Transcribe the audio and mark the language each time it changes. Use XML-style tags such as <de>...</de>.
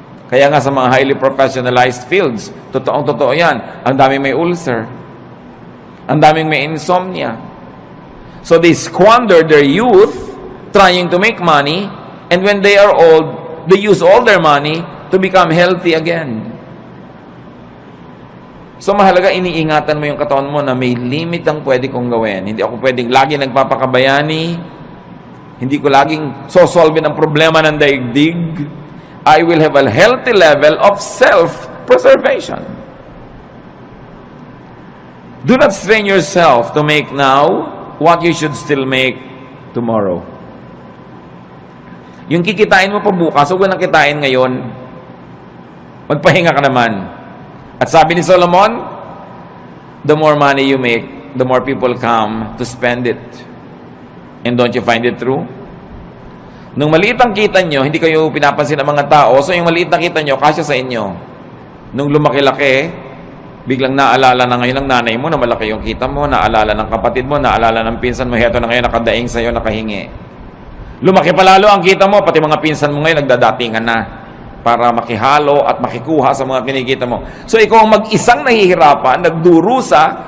<tl>Kaya nga sa mga highly professionalized fields, totoong-totoo yan, ang daming may ulcer, ang daming may insomnia.</tl> <en>So they squander their youth trying to make money, and when they are old, they use all their money to become healthy again.</en> <tl>So mahalaga, iniingatan mo yung katawan mo na may limit ang pwede kong gawin. Hindi ako pwedeng lagi nagpapakabayani, hindi ko laging sosolve ang problema ng daigdig.</tl> <en>I will have a healthy level of self-preservation. Do not strain yourself to make now what you should still make tomorrow.</en> <tl>Yung kikitain mo pa bukas, huwag nang kitain ngayon. Magpahinga ka naman. At sabi ni Solomon,</tl> <en>the more money you make, the more people come to spend it. And don't you find it true?</en> <tl>Nung maliit ang kita nyo, hindi kayo pinapansin ng mga tao, so yung maliit na kita nyo, kasya sa inyo. Nung lumaki-laki, biglang naalala na ngayon ng nanay mo na malaki yung kita mo, naalala ng kapatid mo, naalala ng pinsan mo, heto na ngayon nakadaing sa'yo, nakahingi. Lumaki pa lalo ang kita mo, pati mga pinsan mo ngayon nagdadatingan na para makihalo at makikuha sa mga kinikita mo. So ikaw ang mag-isang nahihirapan, nagdurusa,</tl>